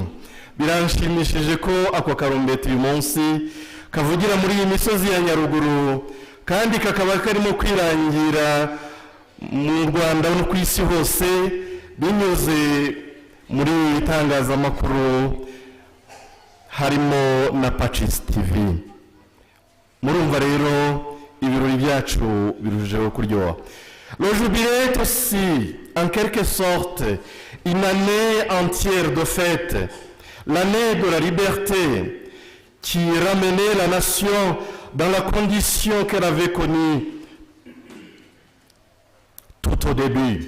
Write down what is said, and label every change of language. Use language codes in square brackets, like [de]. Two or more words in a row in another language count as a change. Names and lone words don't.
[rw] Biranshimishije ko ako karumbeti uyu munsi kavugira muri iyi misozi ya Nyaruguru, kandi kakaba karimo kwirangira mu Rwanda no ku isi hose binyuze muri itangazamakuru harimo na Patches TV. Murumva rero ibirori byacu birujeho kuryoha. [fr] Le jubilé est aussi, en quelque sorte, une année entière de fête, l'année de la liberté qui ramenait la nation dans la condition qu'elle avait connue tout au début.